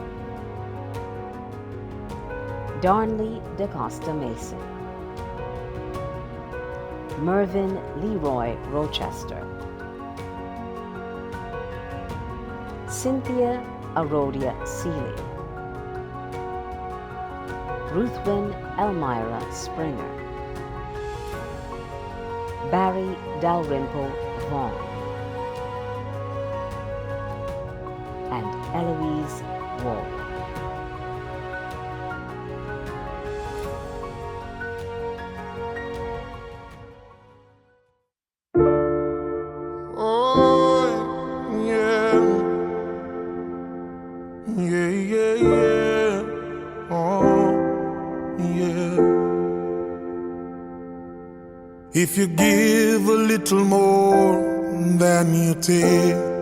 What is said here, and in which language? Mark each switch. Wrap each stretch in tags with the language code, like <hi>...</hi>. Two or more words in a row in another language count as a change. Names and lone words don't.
<en>Darnley DaCosta Mason, Mervyn Leroy Rochester, Cynthia Arodia Seeley, Ruthwin Elmira Springer, Barry Dalrymple Vaughn, and Eloise Wall. If you give a little more than you take,</en>